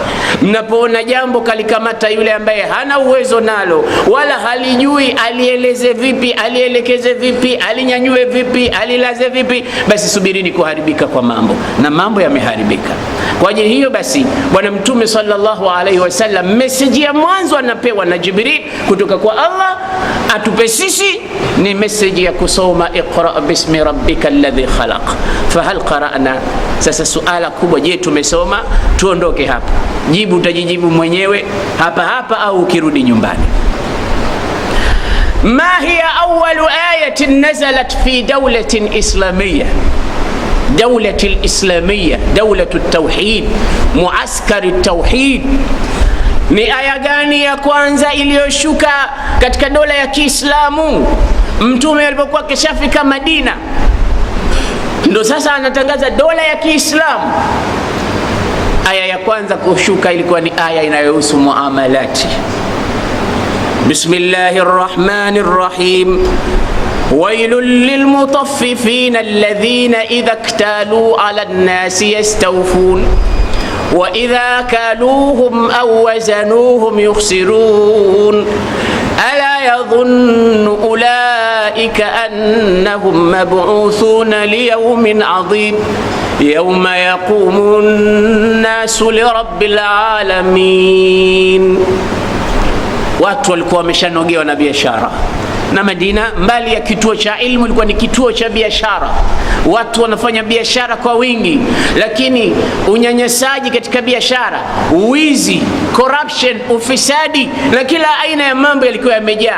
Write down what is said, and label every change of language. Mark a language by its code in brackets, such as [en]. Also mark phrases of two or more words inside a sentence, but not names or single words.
[sw] Mnapoona jambo kalikamata yule ambaye hana uwezo nalo wala halijui, alieleze vipi, alielekeze vipi, alinyanyue vipi, alilaze vipi, basi subirini kuharibika kwa mambo, na mambo yameharibika. Kwa ajili hiyo basi Bwana Mtume [ar] صلى الله عليه وسلم, [sw] message ya mwanzo anapewa na Jibril kutoka kwa Allah atupe sisi ni message ya kusoma [ar] اقرأ باسم ربك الذي خلق. فهل قرأنا? [sw] Sasa suala kubwa, je, tumesoma? Tuondoke hapa, jibu utajijibu mwenyewe hapa au ukirudi nyumbani. [ar] ما هي أول آية نزلت في دولة إسلامية, دولة الإسلامية، دولة التوحيد، معسكر التوحيد. [sw] Ni aya gani ya kwanza iliyoshuka katika dola ya Kiislamu? Mtume alipokuwa kishafika Madina, ndo sasa anatangaza dola ya Kiislamu. Aya ya kwanza kushuka ilikuwa ni aya inayohusu muamalati. [ar] بسم الله الرحمن الرحيم. ويل للمطففين الذين إذا اكتالوا على الناس يستوفون وإذا كالوهم أو وزنوهم يخسرون ألا يظن أولئك أنهم مبعوثون ليوم عظيم يوم يقوم الناس لرب العالمين. [sw] Watu walikuwa wameshanogewa na biashara, na Madina mbali ya kituo cha ilmu ilikuwa ni kituo cha biashara. Watu wanafanya biashara kwa wingi, lakini unyanyasaji katika biashara, wizi, corruption, ufisadi na kila aina ya mambo yalikuwa yamejaa.